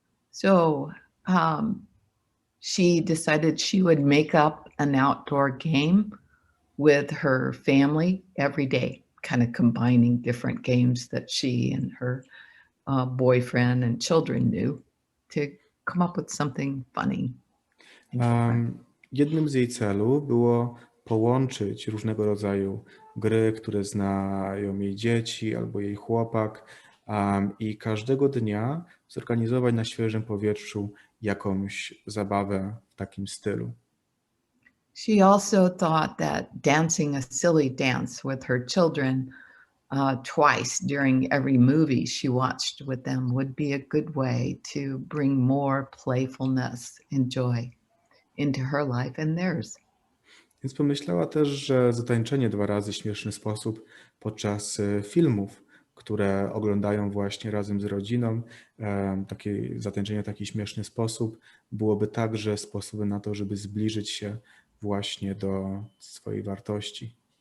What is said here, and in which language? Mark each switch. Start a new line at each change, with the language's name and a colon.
English: So she decided she would make up an outdoor game with her family every day, kind of combining different games that she and her boyfriend and children knew to come up with something funny.
Polish: Jednym z jej celów było połączyć różnego rodzaju gry, które znają jej dzieci albo jej chłopak, i każdego dnia zorganizować na świeżym powietrzu jakąś zabawę w takim stylu.
English: She also thought that dancing a silly dance with her children twice during every movie she watched with them would be a good way to bring more playfulness and joy into her life and theirs.
Polish: Więc pomyślała też, że zatańczenie 2 razy w śmieszny sposób podczas filmów, które oglądają właśnie razem z rodziną, takie zatańczenie w taki śmieszny sposób byłoby także sposobem na to, żeby zbliżyć się właśnie do swojej wartości.